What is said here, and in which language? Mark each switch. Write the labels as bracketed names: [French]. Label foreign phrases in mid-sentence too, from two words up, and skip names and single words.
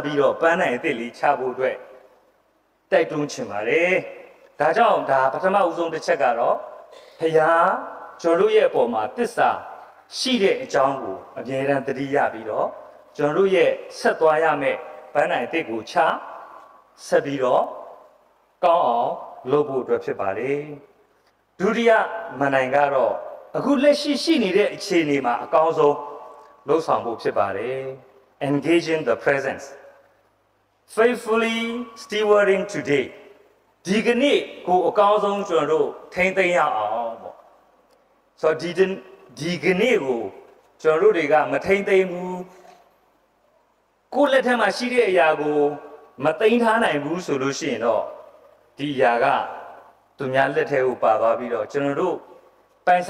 [Burmese] ပြီးတော့ပန်းနိုင်အစ်စ်လေးချဖို့အတွက်တိုက်တွန်းချင်ပါတယ်ဒါကြောင့်ဒါပထမဦးဆုံးတစ်ချက်ကတော့ဖယားကျွန်တော်တို့ရဲ့အပေါ်မှာတစ္ဆာရှိတဲ့အကြောင်းကိုအမြဲတမ်းသတိရပြီးတော့ကျွန်တော်တို့ရဲ့ဆက်သွားရမယ့်ပန်းနိုင်အစ်စ်ကိုချဆက်ပြီးတော့ ကောင်းအောင်လုပ်ဖို့အတွက်ဖြစ်ပါတယ်ဒုတိယမန်နိုင်ကတော့အခုလက်ရှိနေတဲ့အခြေအနေမှာအကောင်းဆုံးလှုပ်ဆောင်ဖို့ဖြစ်ပါတယ် [English] engaging the presence faithfully stewarding today [Burmese] ဒီကနေ့ကိုအကောင်း ဆုံးကျွန်တော်တို့ထိန်းသိမ်းရအောင်ပေါ့ဆိုတော့ဒီကနေ့ကိုကျွန်တော်တို့တွေကမထိန်းသိမ်းဘူးကိုယ့်လက်ထက်မှာရှိတဲ့အရာကိုမသိ မ်းထားနိုင်ဘူးဆိုလို့ရှိရင်တော့ဒီအရာကသူများလက်ထဲကိုပါသွားပြီးတော့ကျွန်တော်တို့ပိုင်